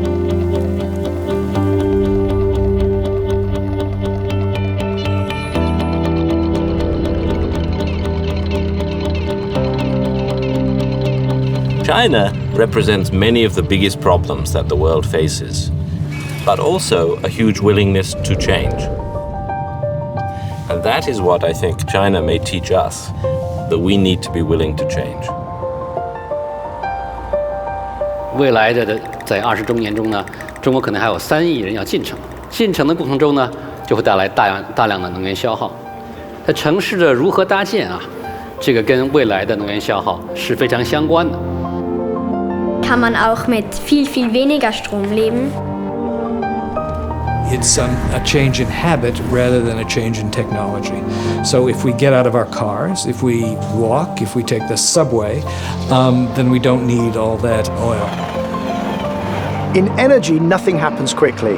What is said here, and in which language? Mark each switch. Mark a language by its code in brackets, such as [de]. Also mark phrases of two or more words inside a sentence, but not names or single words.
[en] China represents many of the biggest problems that the world faces, but also a huge willingness to change. And that is what I think China may teach us, that we need to be willing to change. [zh] 未来的在20周年中呢，中国可能还有3亿人要进城。进城的过程中呢，就会带来大量的能源消耗。在城市的如何搭建啊，这个跟未来的能源消耗是非常相关的。 [de] Kann man auch mit viel weniger Strom leben? [en] It's a change in habit rather than a change in technology. So if we get out of our cars, if we walk, if we take the subway, then we don't need all that oil. In energy, nothing happens quickly.